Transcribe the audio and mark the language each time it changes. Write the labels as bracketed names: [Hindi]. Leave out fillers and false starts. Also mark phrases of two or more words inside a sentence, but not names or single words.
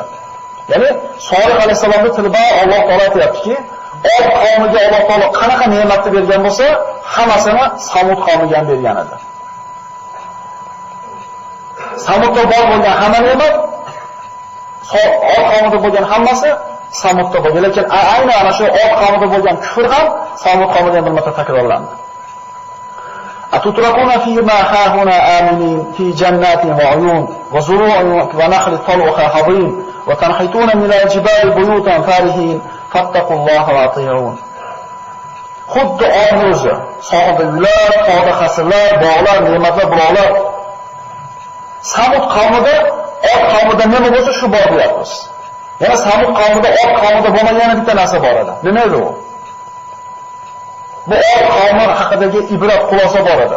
[Uzbek] Ya'ni Solih alayhisalomning tilida Alloh taolo aytayaptiki, Od qavmiga Alloh taolo qanaqa ne'matni bergan bo'lsa, hammasini Samud qavmiga ham bergan edi. Samudda bor bo'lgan hamma ne'mat, Od qavmida bo'lgan hammasi Samudda bo'lgan. Lekin aynan ana shu Od qavmida bo'lgan kufr ham Samud qavmida ham bir marta takrorlandi. [Arabic] أتتركون في ما هاهنا آمنين في جنات وعيون وزروع ونخل طلعها هضيم وتنحتون من الجبال بيوتا فارهين فاتقوا الله وأطيعون. [Uzbek] Xuddi Odni o'zi, sohilda uylar, tog'da qasrlar, bog'lar, ne'matlar, buloqlar. Samud qavmida, Od qavmida nima bo'lsa shu bor deyapmiz. Yana Samud qavmida, Od qavmida bo'lmagan bitta narsa bor edi. Nima edi u? Bu Od qavmi haqidagi ibrat xulosa bor edi.